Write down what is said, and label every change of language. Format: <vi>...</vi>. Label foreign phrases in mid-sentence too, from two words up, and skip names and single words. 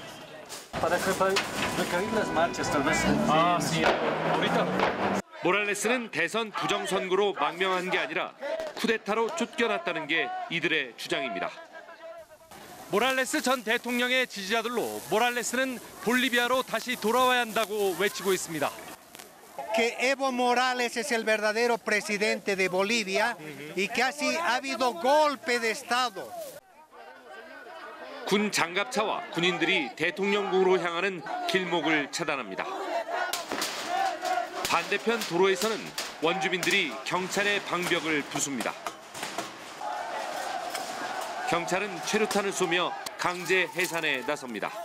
<ko>모랄레스는 대선 부정선거로 망명한 게 아니라 쿠데타로 쫓겨났다는 게 이들의 주장입니다. 모랄레스 전 대통령의 지지자들로 모랄레스는 볼리비아로 다시 돌아와야 한다고 외치고 있습니다.</ko> <es>Que Evo Morales es el verdadero presidente de Bolivia y que así ha habido golpe de estado.</es> <ko>군 장갑차와 군인들이 대통령궁으로 향하는 길목을 차단합니다. 반대편 도로에서는 원주민들이 경찰의 방벽을 부숩니다. 경찰은 최루탄을 쏘며 강제 해산에 나섭니다.</ko>